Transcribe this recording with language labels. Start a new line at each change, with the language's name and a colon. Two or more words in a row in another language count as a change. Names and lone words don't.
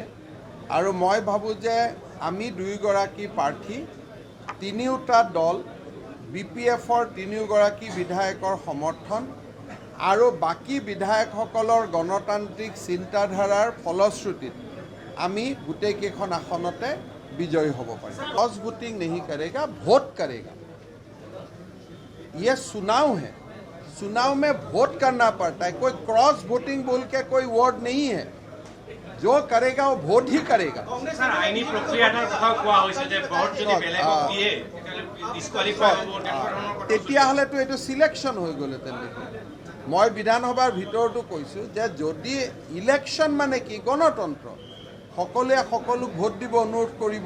Assamese: আৰু মই ভাবোঁ যে আমি দুয়োগৰাকী প্ৰাৰ্থী, তিনিওটা দল, BPFৰ 3গৰাকী বিধায়কৰ সমৰ্থন আৰু বাকী বিধায়কসকলৰ গণতান্ত্ৰিক চিন্তাধাৰাৰ ফলশ্ৰুতিত আমি গোটেইকেইখন আসনতে
Hindi: विजयी हो पाए।
English: cross voting
Hindi: नहीं करेगा, वोट करेगा। ये चुनाव है, चुनाव में वोट करना पड़ता है। कोई
English: cross voting
Hindi: बोल के कोई वर्ड नहीं है। जो करेगा वो वोट ही करेगा।
Assamese: তেতিয়াহ'লেতো এইটো সিলেকশন হৈ গ'লহেঁতেন দেখোন। মই বিধানসভাৰ ভিতৰতো কৈছোঁ যে যদি ইলেকশ্যন মানে কি গণতন্ত্ৰ, সকলোৱে সকলোক ভোট দিব অনুৰোধ কৰিব।